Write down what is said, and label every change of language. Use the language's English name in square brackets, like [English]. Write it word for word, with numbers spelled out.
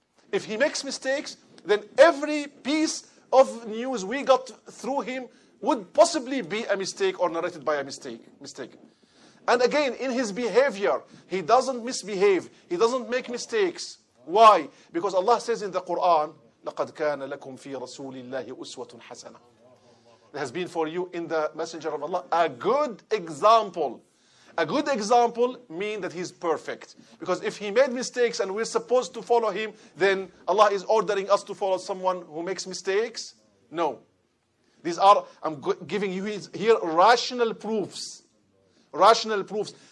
[English] If he makes mistakes, then every piece of news we got through him would possibly be a mistake or narrated by a mistake. mistake. And again, in his behavior, he doesn't misbehave. He doesn't make mistakes. Why? Because Allah says in the Quran, [Arabic] لَقَدْ كَانَ لَكُمْ فِي رَسُولِ اللَّهِ أُسْوَةٌ حَسَنَةٌ. [English] There has been for you in the Messenger of Allah a good example. A good example means that he's perfect. Because if he made mistakes and we're supposed to follow him, then Allah is ordering us to follow someone who makes mistakes? No. These are, I'm giving you here rational proofs. Rational proofs.